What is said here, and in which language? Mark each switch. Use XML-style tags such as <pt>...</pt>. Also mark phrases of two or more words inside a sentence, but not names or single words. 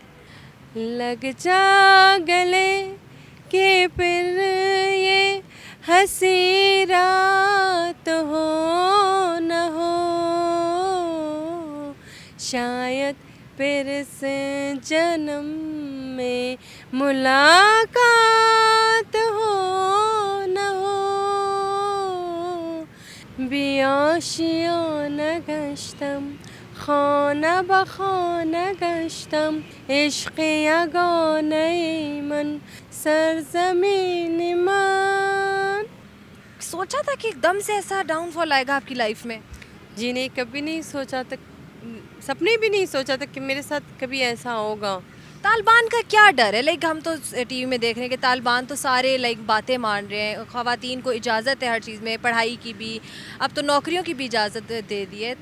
<ur>لگ جا گلے کہ پھر یہ ہنسی رات ہو نہ ہو، شاید پھر سے جنم میں ملاقات ہو نہ ہو.</ur> <fa>بیاشیانه گشتم، خانه به خانه گشتم، عشق یگانه من، سرزمین من.</fa> <ur>سوچا تھا کہ ایک دم سے ایسا ڈاؤن فال آئے گا آپ کی لائف میں؟ جی نہیں، کبھی نہیں سوچا تھا، سپنے بھی نہیں سوچا تھا کہ میرے ساتھ کبھی ایسا ہوگا. طالبان کا کیا ڈر ہے؟ ہم تو ٹی وی میں دیکھ رہے ہیں کہ طالبان تو سارے باتیں مان رہے ہیں، خواتین کو اجازت ہے ہر چیز میں، پڑھائی کی بھی، اب تو نوکریوں کی بھی اجازت دے دی ہے.</ur>